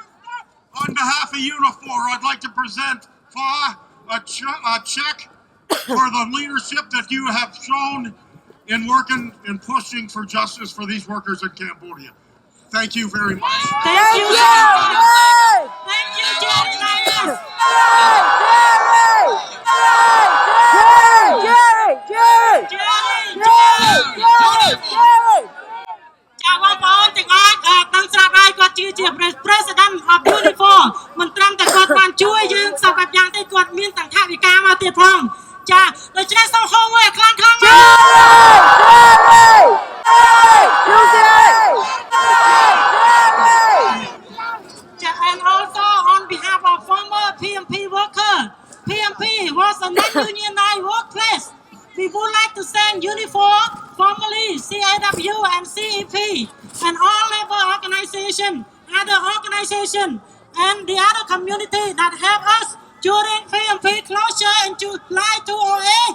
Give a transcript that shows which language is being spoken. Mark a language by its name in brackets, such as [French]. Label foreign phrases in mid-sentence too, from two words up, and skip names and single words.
[English] On behalf of Unifor, I'd like to present a check for the leadership that you have shown in working and pushing for justice for these workers in Cambodia. Thank you very much. Thank you, Yay! Thank you, Jerry Lyons. Jerry! [Khmer] ចាបងប្អូនទាំងអស់ដឹងស្រាប់ហើយគាត់ជា [English] President of Unifor [Khmer] មិនត្រឹមតែគាត់បានជួយយើងសពយ៉ាងទេគាត់មានទាំងថវិកាមកទៀតផងចាដូច្នេះសូមហៅមួយខ្លាំងៗមក [English] And also on behalf of former PMP worker, PMP was a non-unionized workplace. We would like to thank Unifor, formerly CAW and CEP, and all labor organizations, other organizations, and the other community that helped us during PMP closure in July 2008.